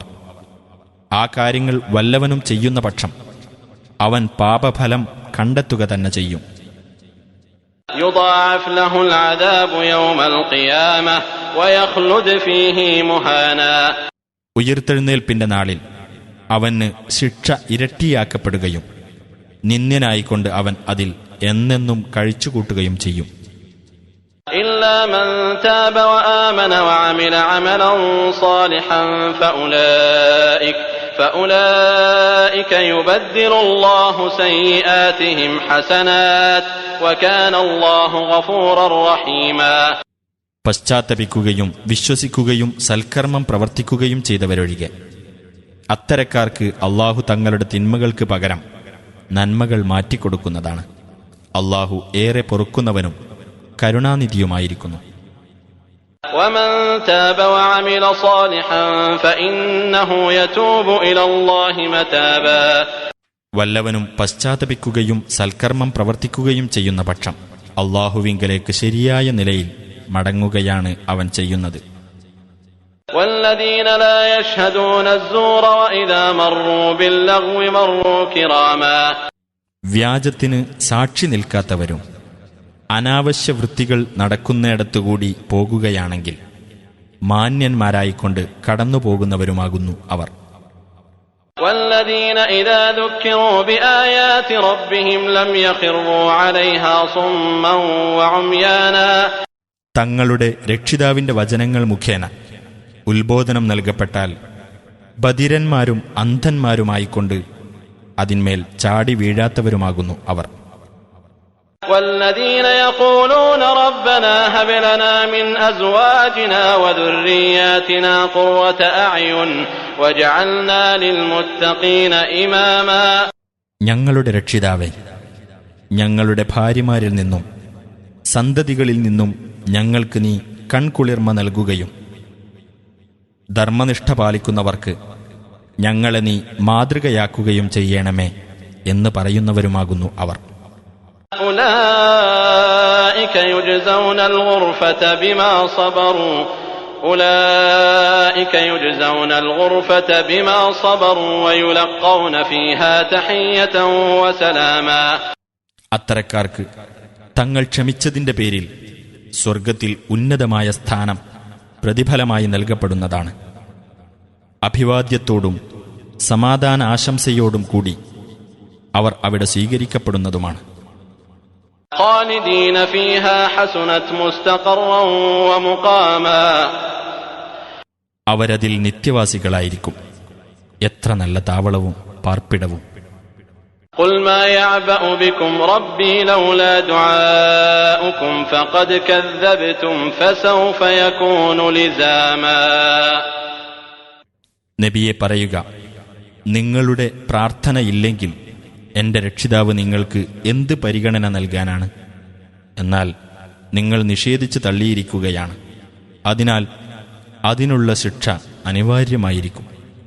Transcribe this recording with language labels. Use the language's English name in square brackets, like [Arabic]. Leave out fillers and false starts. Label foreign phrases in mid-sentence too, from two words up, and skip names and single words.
[Malayalam] ആ കാര്യങ്ങൾ വല്ലവനും ചെയ്യുന്ന പക്ഷം അവൻ പാപഫലം കണ്ടെത്തുക തന്നെ ചെയ്യും. [Arabic] يضاعف له العذاب يوم القيامة ويخلد فيه مهانا. [Malayalam] ഉയിർത്തെഴുന്നേൽപ്പിന്റെ നാളിൽ അവന് ശിക്ഷ ഇരട്ടിയാക്കപ്പെടുകയും നിന്ദ്യനായിക്കൊണ്ട് അവൻ അതിൽ എന്നെന്നും കഴിച്ചുകൂട്ടുകയും ചെയ്യും. [Arabic] إلا من تاب وآمن وعمل عملا صالحا فأولئك يبدل الله سيئاتهم حسنات وكان الله غفورا رحيما. [Malayalam] പശ്ചാത്തപിക്കുകയും വിശ്വസിക്കുകയും സൽക്കർമ്മം പ്രവർത്തിക്കുകയും ചെയ്തവരൊഴികെ അത്തരക്കാർക്ക് അള്ളാഹു തങ്ങളുടെ തിന്മകൾക്ക് പകരം നന്മകൾ മാറ്റിക്കൊടുക്കുന്നതാണ്. അള്ളാഹു ഏറെ പൊറുക്കുന്നവനും കരുണാനിധിയുമായിരിക്കുന്നു. [Arabic] ومن تاب وعمل صالحا فإنه يتوب إلى الله متابا. [Malayalam] വല്ലവനും പശ്ചാത്തപിക്കുകയും സൽക്കർമ്മം പ്രവർത്തിക്കുകയും ചെയ്യുന്ന പക്ഷം അള്ളാഹുവിങ്കലേക്ക് ശരിയായ നിലയിൽ മടങ്ങുകയാണ് അവൻ ചെയ്യുന്നത്. [Arabic] والذين لا يشهدون الزور وإذا مروا باللغو مروا كراما. [Malayalam] വ്യാജത്തിന് സാക്ഷി നിൽക്കാത്തവരും അനാവശ്യ വൃത്തികൾ നടക്കുന്നിടത്തുകൂടി പോകുകയാണെങ്കിൽ മാന്യന്മാരായിക്കൊണ്ട് കടന്നുപോകുന്നവരുമാകുന്നു അവർ. [Arabic] والذين إذا ذكروا بآيات ربهم لم يخروا عليها صما وعميانا. [Malayalam] തങ്ങളുടെ രക്ഷിതാവിന്റെ വചനങ്ങൾ മുഖേന ഉത്ബോധനം നൽകപ്പെട്ടാൽ ബധിരന്മാരും അന്ധന്മാരുമായിക്കൊണ്ട് അതിന്മേൽ ചാടി വീഴാത്തവരുമാകുന്നു അവർ. [Arabic] والذين يقولون ربنا هب لنا من أزواجنا وذرياتنا قرة أعين واجعلنا للمتقين إماما. [Malayalam] ഞങ്ങളുടെ രക്ഷിതാവേ, ഞങ്ങളുടെ ഭാര്യമാരിൽ നിന്നും സന്തതികളിൽ നിന്നും ഞങ്ങൾക്ക് നീ കൺകുളിർമ നൽകുകയും ധർമ്മനിഷ്ഠ പാലിക്കുന്നവർക്ക് ഞങ്ങളെ നീ മാതൃകയാക്കുകയും ചെയ്യണമേ എന്ന് പറയുന്നവരുമാകുന്നു അവർ. [Arabic] أولئك يجزون الغرفة بما صبروا ويلقون فيها تحية وسلاما. [Malayalam] അത്തരക്കാർക്ക് തങ്ങൾ ക്ഷമിച്ചതിന്റെ പേരിൽ സ്വർഗത്തിൽ ഉന്നതമായ സ്ഥാനം പ്രതിഫലമായി നൽകപ്പെടുന്നതാണ്. അഭിവാദ്യത്തോടും സമാധാന ആശംസയോടും കൂടി അവർ അവിടെ സ്വീകരിക്കപ്പെടുന്നതുമാണ്. [Arabic] خالدين فيها حسنت مستقرا ومقاما. [Malayalam] അവരതിൽ നിത്യവാസികളായിരിക്കും. എത്ര നല്ല താവളവും പാർപ്പിടവും. [Arabic] قل ما يعبأ بكم ربي لولا دعاؤكم فقد كذبتم فسوف يكون لزاما. [Malayalam] നബിയെ പറയുക, നിങ്ങളുടെ പ്രാർത്ഥനയില്ലെങ്കിൽ എന്റെ രക്ഷിതാവ് നിങ്ങൾക്ക് എന്ത് പരിഗണന നൽകാനാണ്? എന്നാൽ നിങ്ങൾ നിഷേധിച്ചു തള്ളിയിരിക്കുകയാണ്. അതിനാൽ അതിനുള്ള ശിക്ഷ അനിവാര്യമായിരിക്കും.